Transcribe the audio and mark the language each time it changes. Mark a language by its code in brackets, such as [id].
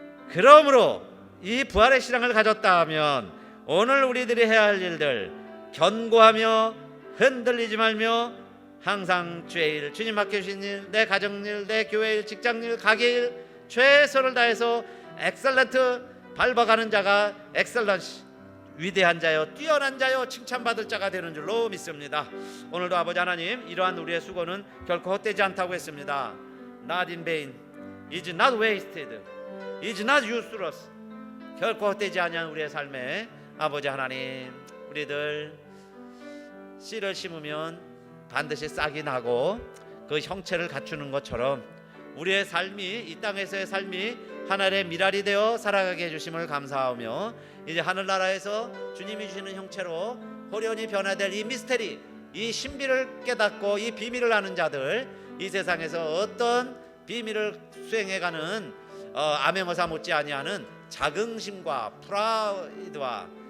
[ko] 그러므로 이 부활의 신앙을 가졌다 하면 오늘 우리들이 해야 할 일들, 견고하며 흔들리지 말며 항상 주의 일, 주님 맡겨주신 일, 내 가정일, 내 교회일, 직장일, 가게일 최선을 다해서 엑셀런트 밟아가는 자가 엑셀런시, 위대한 자요, 뛰어난 자요, 칭찬받을 자가 되는 줄로 믿습니다. 오늘도 아버지 하나님, 이러한 우리의 수고는 결코 헛되지 않다고 했습니다. [en] Not in vain, is not wasted, is not useless. [ko] 결코 헛되지 아니한 우리의 삶에 아버지 하나님, 우리들 씨를 심으면 반드시 싹이 나고 그 형체를 갖추는 것처럼 우리의 삶이, 이 땅에서의 삶이 하늘의 미랄이 되어 살아가게 해주심을 감사하며, 이제 하늘나라에서 주님이 주시는 형체로 호련히 변화될 이 미스테리, 이 신비를 깨닫고 이 비밀을 아는 자들, 이 세상에서 어떤 비밀을 수행해가는 암행어사 못지 아니하는 자긍심과 프라이드와